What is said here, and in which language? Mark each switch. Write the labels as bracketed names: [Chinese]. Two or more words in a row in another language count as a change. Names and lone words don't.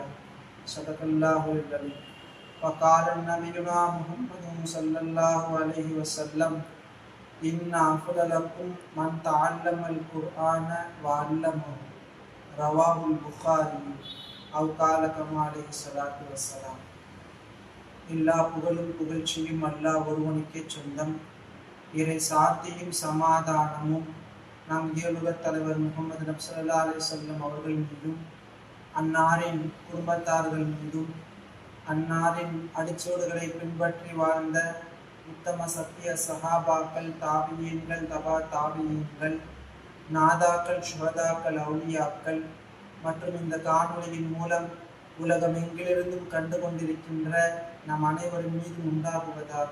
[Arabic] صدق الله العظيم. وقال نبينا محمد صلى الله عليه وسلم إن أفضلكم من تعلم القرآن وعلمه. رواه البخاري أو قال كما عليه الصلاة والسلام. [Tamil] எல்லா புகழும் புகழ்ச்சியும் அல்லாஹ் ஒருவனுக்கே சொந்தம். இறை சாந்தியும் சமாதானமும் நம் இயலுகத் தலைவர் முகமது நபி [Arabic] صلى الله عليه وسلم [Tamil] அவர்கள் மீதும், அன்னாரின் குடும்பத்தார்கள் மீதும், அன்னாரின் அடிச்சோடுகளை பின்பற்றி வாழ்ந்த உத்தம சத்திய சஹாபாக்கள், தாபியீன்கள், தபா தாபியீன்கள், நாதாக்கள், சுஹதாக்கள், அவுலியாக்கள் மற்றும் இந்த காணொளியின் மூலம் உலகம் எங்கிலிருந்தும் கண்டு கொண்டிருக்கின்ற நம் அனைவரின் மீதும் உண்டாகுவதாக.